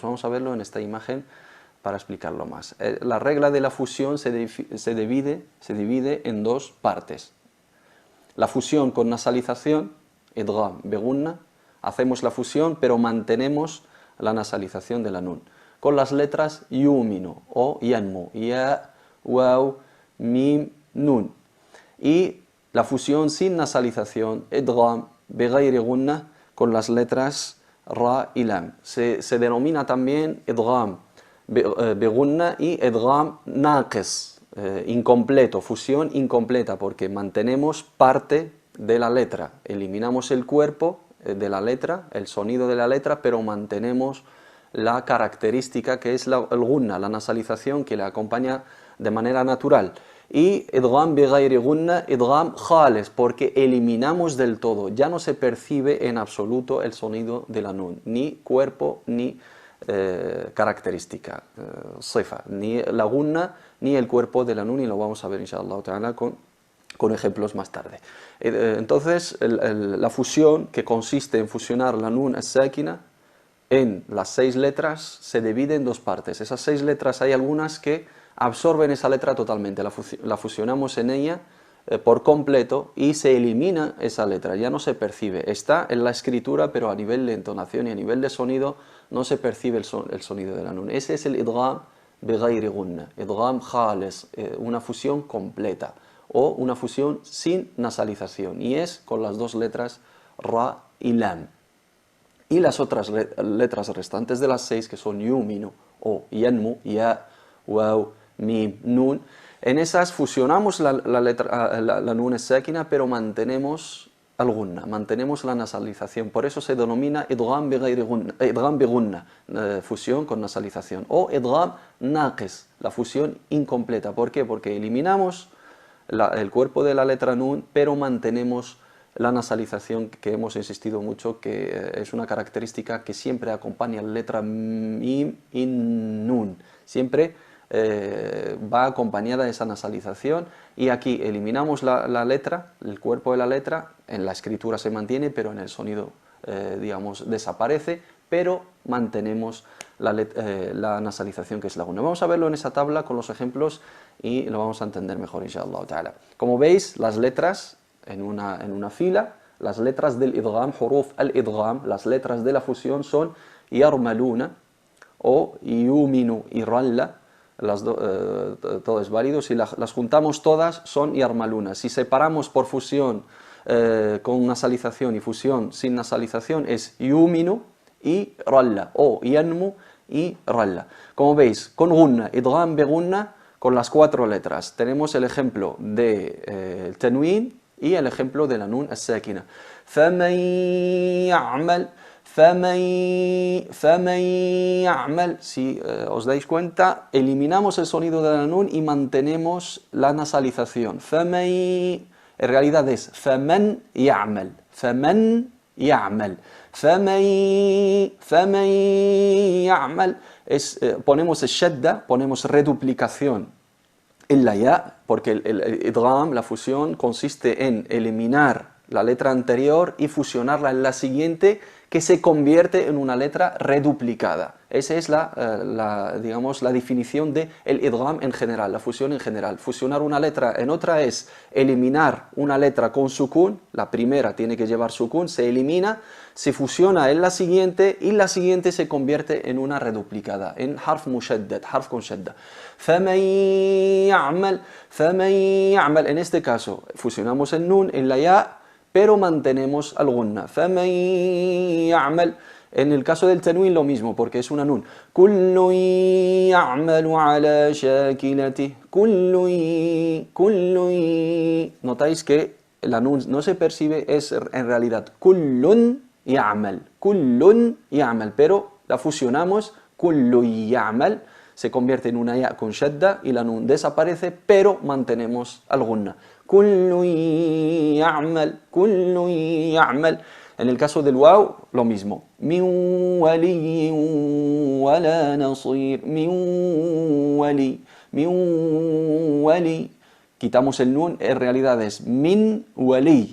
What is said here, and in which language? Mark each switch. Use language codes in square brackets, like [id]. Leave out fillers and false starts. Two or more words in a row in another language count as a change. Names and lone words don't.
[es] Vamos a verlo en esta imagen para explicarlo más. La regla de la fusión se divide en 2 partes. La fusión con nasalización, [ar] إدغام بغنة. [es] Hacemos la fusión, pero mantenemos la nasalización de la nun. Con las letras yuminu o [ar] ينمو، ياء، واو، ميم, [es] nun. Y la fusión sin nasalización, [ar] إدغام بغير غنة, [es] con las letras ra y lam. Se denomina también [ar] إدغام بغنة [es] y [ar] إدغام ناقص, [es] incompleto, fusión incompleta, porque mantenemos parte de la letra, eliminamos el cuerpo de la letra, el sonido de la letra, pero mantenemos la característica que es el gunna, la nasalización que le acompaña de manera natural. [ar] Y إدغام بغير غنة، إدغام خالص, [es] porque eliminamos del todo, ya no se percibe en absoluto el sonido de la nun, ni cuerpo ni característica, sifa, ni la gunna ni el cuerpo de la nun, y lo vamos a ver [ar] إن شاء الله تعالى [es] con ejemplos más tarde. Entonces la fusión, que consiste en fusionar la [ar] النون الساكنة [es] en las 6 letras, se divide en 2 partes. Esas 6 letras hay algunas que absorben esa letra totalmente, la fusionamos en ella por completo y se elimina esa letra, ya no se percibe. Está en la escritura, pero a nivel de entonación y a nivel de sonido no se percibe el sonido de la nun. Ese es el [ar] إدغام بغير غنة، إدغام خالص, [es] una fusión completa o una fusión sin nasalización, y es con las 2 letras ra y lam. Y las otras letras restantes de las 6, que son yuminu o [ar] ينمو، ياء، واو، ميم, [es] nun, en esas fusionamos la [ar] النون الساكنة, [es] pero mantenemos al gunna, mantenemos la nasalización. Por eso se denomina [ar] إدغام بغنة, [es] fusión con nasalización, o [ar] إدغام ناقص, [es] la fusión incompleta. ¿Por qué? Porque eliminamos el cuerpo de la letra nun, pero mantenemos la nasalización, que hemos insistido mucho, que es una característica que siempre acompaña la letra mim y nun. Siempre va acompañada de esa nasalización, y aquí eliminamos la letra, el cuerpo de la letra, en la escritura se mantiene, pero en el sonido, digamos, desaparece, pero mantenemos la nasalización, que es la gunna. Vamos a verlo en esa tabla con los ejemplos y lo vamos a entender mejor, [ar] إن شاء الله تعالى. [es] Como veis, las letras en una fila, las letras del idgham, [ar] حروف الإدغام, [es] las letras de la fusión son yarmaluna o yuminu y ralla, todo es válido. Si las juntamos todas son yarmaluna. Si separamos por fusión con nasalización y fusión sin nasalización, es yuminu y ralla, o yanmu y ralla. Como veis, con [ar] غنة، إدغام بغنة, [es] con las 4 letras. Tenemos el ejemplo de tanwin y el ejemplo de la [ar] النون الساكنة. فَمَنْ يَعْمَلْ. [es] Si os dais cuenta, eliminamos el sonido de la nun y mantenemos la nasalización. En realidad es [ar] فَمَنْ يَعْمَلْ, فَمَنْ يَعْمَلْ, فَمَنْ يَعْمَلْ. [es] Ponemos shadda, ponemos reduplicación en la ya, porque el idgham, la fusión, consiste en eliminar la letra anterior y fusionarla en la siguiente, que se convierte en una letra reduplicada. Esa es digamos, la definición del idgham en general, la fusión en general. Fusionar una letra en otra es eliminar una letra con sukun, la primera tiene que llevar sukun, se elimina, se fusiona en la siguiente y la siguiente se convierte en una reduplicada, en [ar] حرف مشدد, [es] harf con shadda. [ar] فَمَنْ يَعْمَلْ. [es] En este caso, fusionamos el nun en la ya, pero mantenemos al gunna. [ar] فَمَنْ يَعْمَلْ. [es] En el caso del tanwin lo mismo, porque es una nun. [ar] كُلٌّ يَعْمَلُ عَلَى شَاكِلَتِهِ. كُلٌّ. [es] Notáis que la nun no se percibe, es en realidad [ar] كُلٌّ يَعْمَلْ. كُلٌّ يَعْمَلْ, [es] pero la fusionamos, [ar] كُلٌّ يَعْمَلْ, [es] se convierte en una ya con shadda y la nun desaparece, pero mantenemos al gunna. [ar] كُلٌّ يَعْمَلْ. [es] En el caso del waw, lo mismo. [ar] مِنْ وَلِيٍّ وَلَا نَصِيرٍ. مِنْ وَلِي. [es] Quitamos el nun, en realidad es [ar] من ولي.